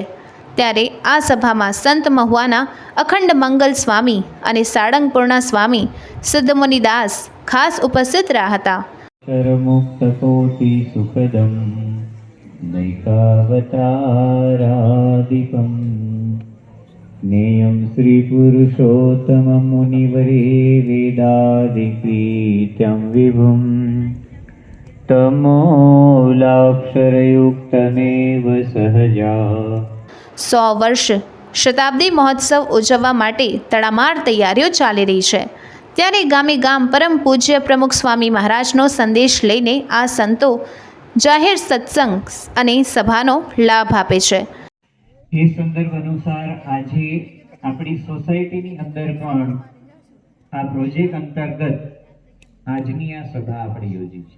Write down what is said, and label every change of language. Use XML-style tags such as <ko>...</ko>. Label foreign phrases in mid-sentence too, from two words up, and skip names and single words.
<gu>ત્યારે આ સભામાં સંત મહુવાના અખંડ મંગલ સ્વામી અને સાળંગપુરના સ્વામી સિદ્ધમુનિ દાસ ખાસ ઉપસ્થિત રહ્યા હતા।</gu> <sa>મુક્ત કોટિ સુખદમ નૈકાવતારાદિકમ ज्ञेयं श्रीपुरुषोत्तमं मुनिवरे वेदादिप्रीत्यं विभुं तमोलाक्षरयुक्तमेव सहजा</sa> <gu>100 વર્ષ શતાબ્દી મહોત્સવ ઉજવવા માટે તડામાર તૈયારીઓ ચાલી રહી છે ત્યારે ગામે ગામ પરમ પૂજ્ય પ્રમુખ સ્વામી મહારાજનો સંદેશ લઈને આ સંતો જાહેર સત્સંગ અને સભાનો લાભ આપે છે. એ સંદર્ભ અનુસાર આજે આપણી સોસાયટીની અંદર પણ આ પ્રોજેક્ટ અંતર્ગત આજની આ સભા આપણે યોજી છે.</gu>